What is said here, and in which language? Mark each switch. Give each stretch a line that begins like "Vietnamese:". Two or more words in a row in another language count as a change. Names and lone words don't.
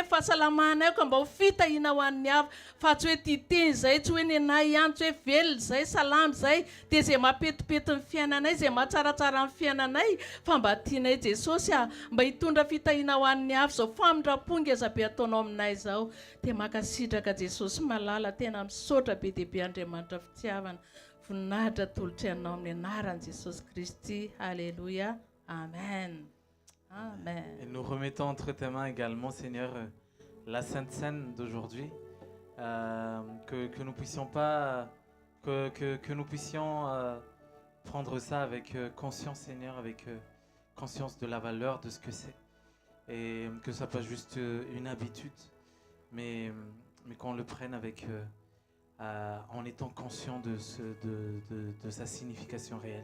Malagasy: fahasalamanay ao ka mba ho fitahiana ho an'ny hafa fa tsy hoe titeny zay tsy hoe ny anay ihany tsy hoe velona zay salamy zay dia izay mampetipety ny fiainanay izay mahatsaratsara ny fiainanay fa mba tianay Jesosy mba hitondra fitahiana ho an'ny hafa zao famindram-ponga azabe ataonao aminay zao dia makasitraka Jesosy malala tena misaotra be dia be Andriamanitra fitiavana voninahitra tolotra ianao amin'ny anaran'i Jesosy Kristy.
French: Alléluia. Amen. Amen. Et nous remettons entre tes mains également, Seigneur, la Sainte Seine d'aujourd'hui, que nous puissions pas, que nous puissions prendre ça avec conscience, Seigneur, avec conscience de la valeur de ce que c'est, et que ça pas juste une habitude, mais qu'on le prenne avec en étant conscient de sa signification réelle.